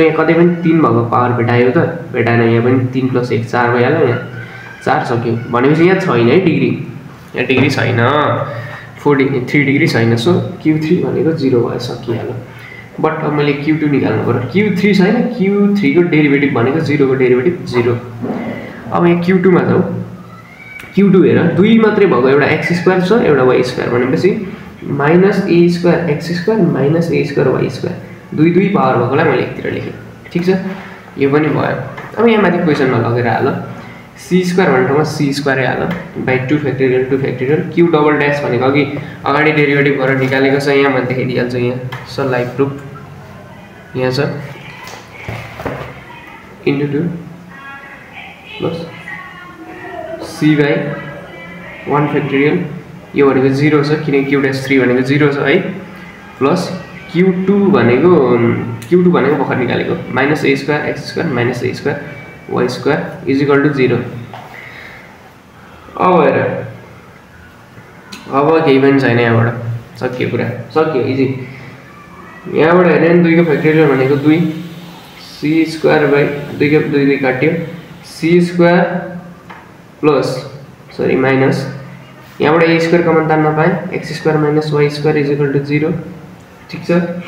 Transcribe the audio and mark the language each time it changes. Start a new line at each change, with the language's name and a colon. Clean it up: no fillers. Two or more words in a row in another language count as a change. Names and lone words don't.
Nepali: यहाँ कतै पनि 3 भएको पावर भेटायो त भेटाएन यहाँ पनि 3 + 1 4 भइहाल्यो यहाँ 4 सक्यो भनेपछि यहाँ छैन है डिग्री यहाँ डिग्री छैन 3 डिग्री छैन सो q3 भनेको 0 भयो सकिहाल्यो बट अब मैले q2 निकाल्नु पर्यो q3 छैन q3 को डेरिभेटिभ भनेको 0 को डेरिभेटिभ 0 अब यहाँ q2 मा जाऊ q2 हेर 2 मात्रै भएको एउटा x² छ एउटा y² भनेपछि -a² x² -a² y² 2 पावर भएकोलाई मैले एकतिर लेखेँ ठीक छ यो पनि भयो अब यहाँ माथि क्वेशनमा लगेर हाल c² भन्ने ठाउँमा c² हाल
English: by 2 factorial 2 factorial
Nepali: q
English: double dash
Nepali: भनेको अघि अगाडि डेरिभेटिभ गरेर निकालेको छ यहाँ मैले देखाइदिहाल्छु यहाँ स
English: live proof
Nepali: यहाँ छ * 2
English: plus c by 1 factorial
Nepali: यो भनेको 0 छ किनकि q'3 भनेको 0 छ है प्लस q2 भनेको भर्खर निकालेको -a² x² -a² y² = 0 अब हेर अब केही पनि छैन यहाँबाट सक्यो कुरा सक्यो इजी यहाँबाट हेर्ने 2 को फ्याक्टोरियल भनेको 2 c² बाइ 2 को 2 काट्यो c² प्लस
English: sorry minus
Nepali: यहाँबाट a स्क्वायर कमन तान्न पाएँ x
English: square minus y square is equal to
Nepali: 0 ठीक छ